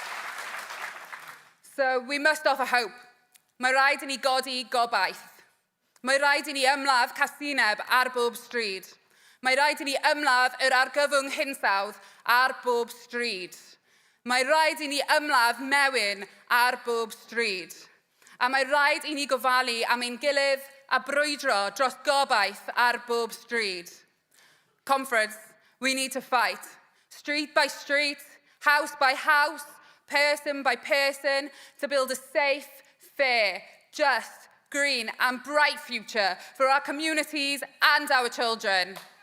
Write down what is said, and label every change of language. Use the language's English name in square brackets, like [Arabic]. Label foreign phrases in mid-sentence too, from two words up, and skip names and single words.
[English] So we must offer hope. [Welsh] Mae rhaid I ni godi gobaith. Mae rhaid I ni ymladd casineb ar bob stryd. Mae rhaid I ni ymladd yr argyfwng hinsawdd ar bob stryd. Mae rhaid I ni ymladd mewin ar bob stryd. A mae rhaid I ni gofalu am ein gilydd a brwydro dros gobaith ar bob stryd. [English] Conference, we need to fight. Street by street, house by house, person by person, to build a safe, fair, just, green and bright future for our communities and our children.